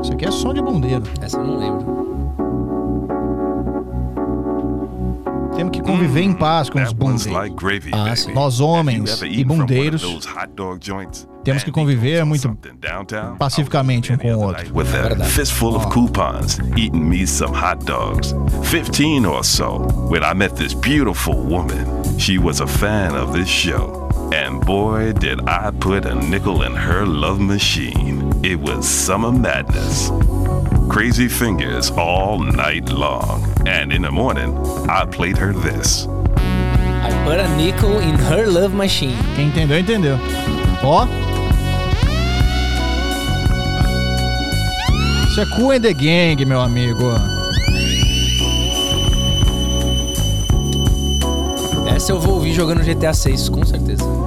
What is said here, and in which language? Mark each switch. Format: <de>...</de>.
<pt>Isso aqui é som de bundeiro. Essa eu não lembro. Temos que conviver em paz com os bundeiros.</pt> <en>Like gravy,</en> <pt>ah, sim. Nós homens e bundeiros... Temos que conviver muito pacificamente um com o outro.</pt> <en>With a fistful of coupons, eating me some hot dogs. 15 or so, when I met this beautiful woman, she was a fan of this show. And boy, did I put a nickel in her love machine. It was summer madness. Crazy fingers all night long. And in the morning, I played her this. I put a nickel in her love machine.</en> <pt>Quem entendeu, entendeu. Ó. Isso é Cool and the Gang, meu amigo. Essa eu vou ouvir jogando GTA 6, com certeza.</pt>